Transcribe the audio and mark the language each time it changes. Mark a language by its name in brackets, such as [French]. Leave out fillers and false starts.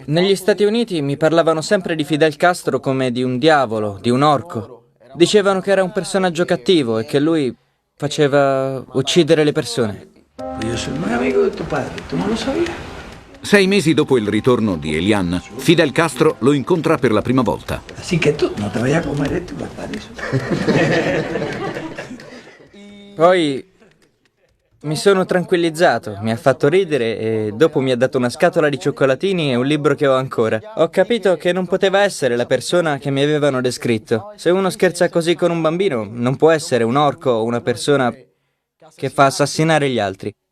[Italian] Negli Stati Uniti mi parlavano sempre di Fidel Castro come di un diavolo, di un orco. Dicevano che era un personaggio cattivo e che lui faceva uccidere le persone. Io sono un amico di tuo padre, tu non lo sapevi? 6 mesi dopo il ritorno di Eliane, Fidel Castro lo incontra per la prima volta. [Spanish] Así que tú no te vayas a comer esto y guardar eso. [Italian] Poi mi sono tranquillizzato, mi ha fatto ridere e dopo mi ha dato una scatola di cioccolatini e un libro che ho ancora. Ho capito che non poteva essere la persona che mi avevano descritto. Se uno scherza così con un bambino, non può essere un orco o una persona che fa assassinare gli altri.